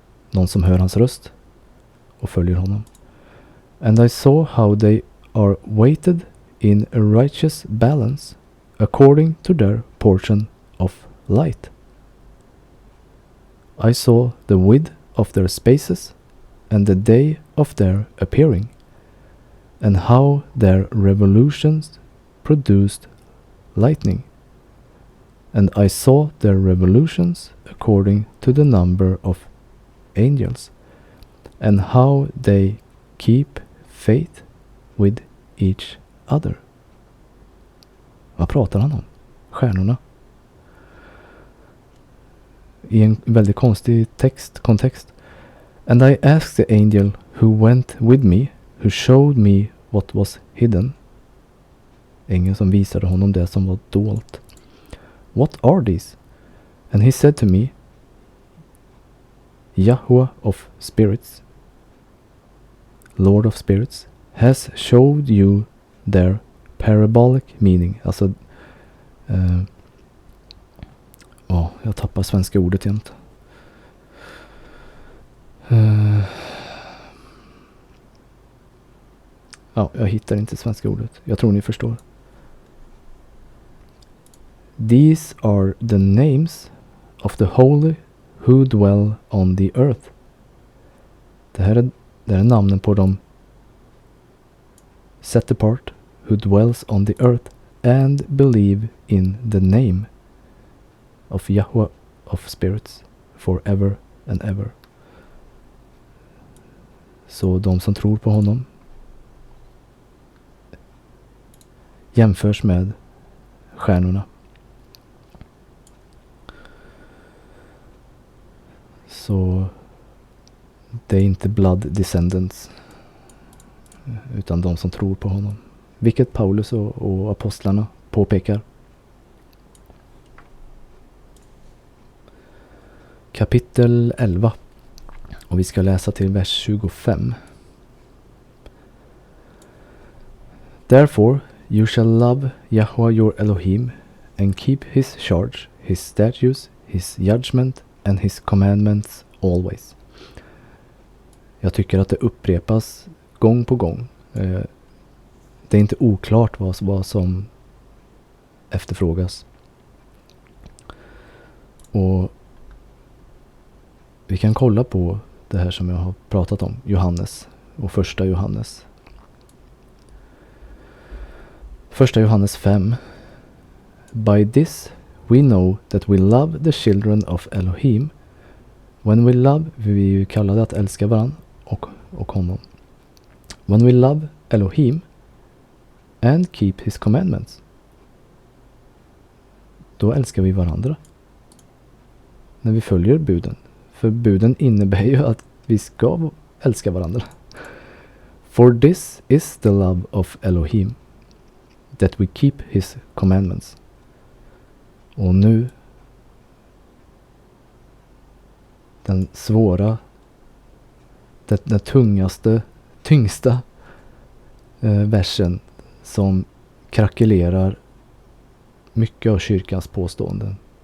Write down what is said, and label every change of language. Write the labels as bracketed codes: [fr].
[sv] Någon som hör hans röst och följer honom. [en] And I saw how they are weighted in a righteous balance according to their portion of light. I saw the width of their spaces and the day of their appearing, and how their revolutions produced lightning. And I saw their revolutions according to the number of angels, and how they keep faith with each other. [sv] Vad pratar han om? Stjärnorna. I en väldigt konstig kontext. [en] And I asked the angel who went with me, who showed me what was hidden. [sv] Ängeln som visade honom det som var dolt. [en] What are these? And he said to me, Yahweh of spirits, Lord of spirits, has showed you their parabolic meaning. [sv] Alltså, jag tappar svenska ordet jämt. Jag hittar inte svenska ordet. Jag tror ni förstår. [en] These are the names of the holy who dwell on the earth. [sv] Det här är namnen på dem [en] set apart who dwells on the earth and believe in the name of Yahweh of spirits forever and ever. [sv] Så de som tror på honom jämförs med stjärnorna. Så det är inte [en] blood descendants [sv] utan de som tror på honom. Vilket Paulus och apostlarna påpekar. Kapitel 11. Och vi ska läsa till vers 25. [en] Therefore you shall love Yahweh your Elohim and keep his charge, his statutes, his judgment and his commandments always. [sv] Jag tycker att det upprepas gång på gång. Det är inte oklart vad som efterfrågas. Och vi kan kolla på det här som jag har pratat om. Johannes och första Johannes. Första Johannes 5. [en] By this we know that we love the children of Elohim. When we love, [sv] vi kallade att älska varann och honom. [en] When we love Elohim and keep his commandments. [sv] Då älskar vi varandra. När vi följer buden. För buden innebär ju att vi ska älska varandra. [en] For this is the love of Elohim, that we keep his commandments. [sv] Och nu den svåra, den tyngsta versen som krackelerar mycket av kyrkans påståenden.